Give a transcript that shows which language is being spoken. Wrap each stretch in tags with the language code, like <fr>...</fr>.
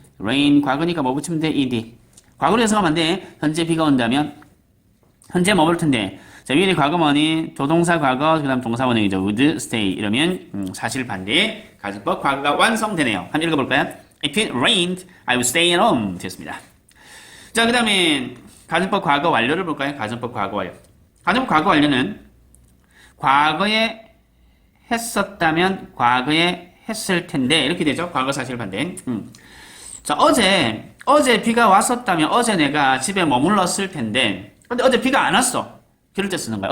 <ko>rain, 과거니까 뭐 붙이면 돼? ed. 과거로 해석하면 안 돼. 현재 비가 온다면, 현재 머무를 텐데, 자, 위에 과거 뭐니? 조동사 과거, 그 다음 동사 원형이죠.</ko> <en>would stay.</en> <ko>이러면, 사실 반대. 가정법 과거가 완성되네요. 한번 읽어볼까요?</ko> <en>If it rained, I would stay at home.</en> <ko>됐습니다. 자, 그 다음에 가정법 과거 완료를 볼까요? 가정법 과거 완료. 가정법 과거 완료는 과거에 했었다면 과거에 했을 텐데 이렇게 되죠. 과거 사실 반대. 자, 어제 비가 왔었다면 어제 내가 집에 머물렀을 텐데 근데 어제 비가 안 왔어. 그럴 때 쓰는 거야.</ko>